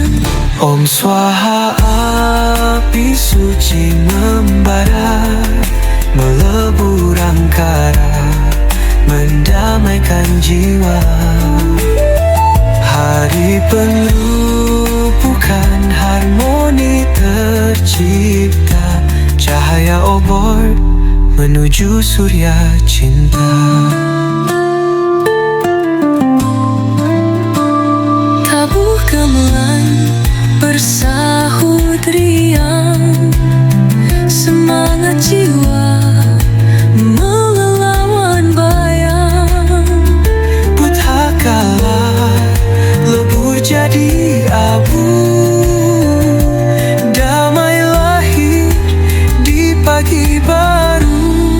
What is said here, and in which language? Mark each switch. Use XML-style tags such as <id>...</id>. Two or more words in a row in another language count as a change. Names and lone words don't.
<sa>Om Swaha,</sa> <id>api suci membara, melebur angkara, mendamaikan jiwa. Hari penuh bukan harmoni tercipta, cahaya obor menuju surya cinta. Tabuh gamelan bersahut riang, semangat jiwa melawan bayang. Puthakala lebur jadi abu, damai lahir di pagi baru.</id>